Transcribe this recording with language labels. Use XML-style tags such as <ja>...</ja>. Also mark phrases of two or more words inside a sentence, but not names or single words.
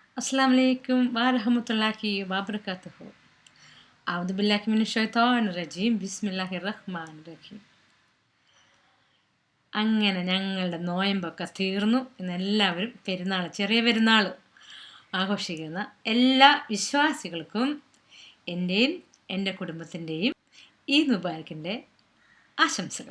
<ar>السلام عليكم ورحمة الله وبركاته. أعوذ بالله من الشيطان الرجيم بسم الله الرحمن الرحيم.</ar> <ml>അങ്ങനെ ഞങ്ങളുടെ നോയമ്പൊക്കെ തീർന്നു. ഇന്നെല്ലാവരും പെരുന്നാൾ, ചെറിയ പെരുന്നാൾ ആഘോഷിക്കുന്ന എല്ലാ വിശ്വാസികൾക്കും എൻ്റെയും എൻ്റെ കുടുംബത്തിൻ്റെയും</ml> <ar>عيد مبارك</ar> <ml>ആശംസകൾ.</ml>